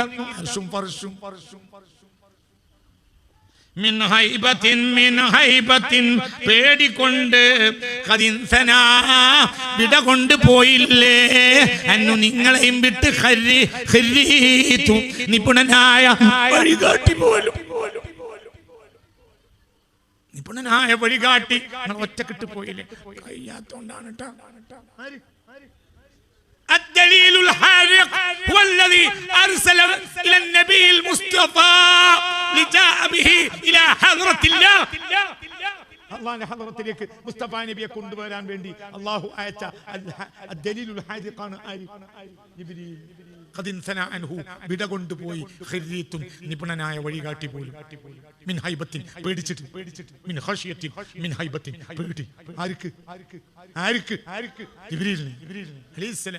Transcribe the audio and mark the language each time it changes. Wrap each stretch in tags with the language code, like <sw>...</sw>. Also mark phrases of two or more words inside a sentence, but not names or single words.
<ml>പേടിക്കൊണ്ട് വിട കൊണ്ട് പോയില്ലേ അന്നു നിങ്ങളെയും വിട്ട് നിപുണനായ വഴികാട്ടി പോലും നിപുണനായ വഴികാട്ടി ഒറ്റക്കിട്ട് പോയില്ലേ? കഴിയാത്തോണ്ടാണ് കേട്ടോ.</ml> <ar>الدليل الحارق هو الذي أرسل إلى النبي المصطفى لجاء به إلى حضرة الله.</ar> <ml>അള്ളാഹുവിന്റെ ഹദ്റത്തിലേക്ക് മുസ്തഫ നബിയെ കൊണ്ടുവരാൻ വേണ്ടി അള്ളാഹു അയച്ച അദ്ദലീലുൽ ഹാദിഖാണ് ജിബ്രീൽ. വിട കൊണ്ടുപോയി ഖിരീത്തുൻ നിപുണനായ വഴികാട്ടി പോലും</ml> <ar>من هيبة</ar> <ml>പേടിച്ചിട്ട്</ml> <ar>من خشية من هيبة</ar> <ml>പേടി ആർക്ക് ജിബ്രീലിന് അലൈഹിസ്സലാം.</ml>